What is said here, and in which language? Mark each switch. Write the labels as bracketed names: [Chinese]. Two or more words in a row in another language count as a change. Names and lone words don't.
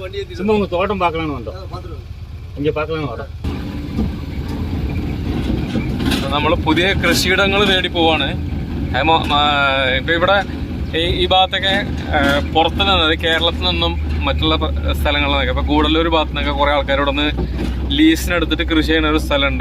[Tamil] சும்மா உங்கள் தோட்டம் பார்க்கலான்னு வந்தோம், இங்கே பார்க்கலான்னு வரோம். [Malayalam] നമ്മൾ പുതിയ കൃഷിയിടങ്ങൾ തേടി പോവാണ്. ഇപ്പം ഇവിടെ ഈ ഭാഗത്തൊക്കെ പുറത്ത് നിന്ന് കേരളത്തിൽ നിന്നും മറ്റുള്ള സ്ഥലങ്ങളിൽ നിന്നൊക്കെ ഇപ്പം ഗൂഡല്ലൂർ ഭാഗത്തു നിന്നൊക്കെ കുറേ ആൾക്കാരോട് ഒന്ന് ലീസിനെടുത്തിട്ട് കൃഷി ചെയ്യുന്ന ഒരു സ്ഥലമുണ്ട്.